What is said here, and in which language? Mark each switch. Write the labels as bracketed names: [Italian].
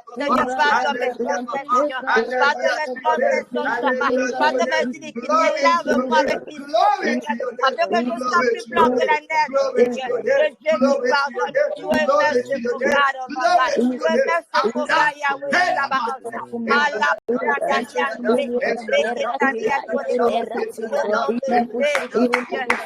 [French] Seigneur, pardonne mes transgressions, pardonne mes transgressions, papa, pardonne mes iniquités, lave-moi avec l'hysope, Seigneur, afin que je sois plus blanc que la neige, Seigneur. Le Dieu qui pardonne, [English] you are merciful God, oh my God. You are merciful God, Yahweh Sabaoth. Allah, brada diante, leke tariato rebo. [French] Au nom de Jésus, Seigneur.